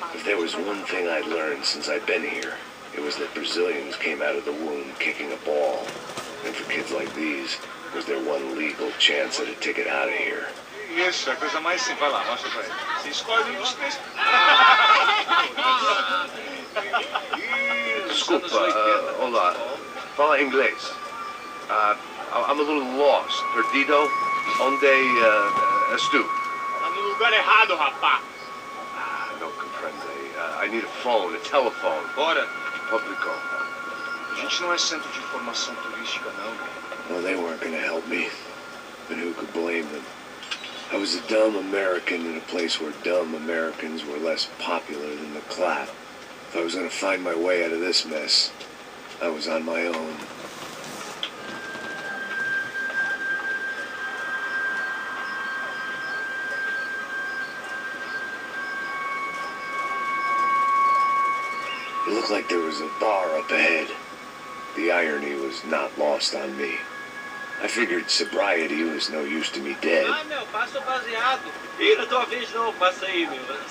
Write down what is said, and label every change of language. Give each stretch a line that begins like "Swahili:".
English: If there was one thing I'd learned since I'd been here, it was that Brazilians came out of the womb kicking a ball. And for kids like these, was their one legal chance at a ticket out of here.
Portuguese: Isso, é a coisa mais simples. Vai lá, mostra pra ele. Você escolhe um dos três. Desculpa, olá. Fala inglês.
English: I'm a little lost.
Portuguese: Perdido? Onde estou? Tá no lugar errado, rapá! Não compreende.
English: I need a phone, a telephone.
Portuguese: Bora. Publico. A gente não é centro de informação turística, não.
English: Well, they weren't going to help me. But who could blame them? I was a dumb American in a place where dumb Americans were less popular than the clap. If I was going to find my way out of this mess, I was on my own. It looked like there was a bar up ahead. The irony was not lost on me. I figured sobriety was no use to me dead.
Portuguese: Ah, meu, passa o baseado. Ih, não tô a vez não, passa aí, meu.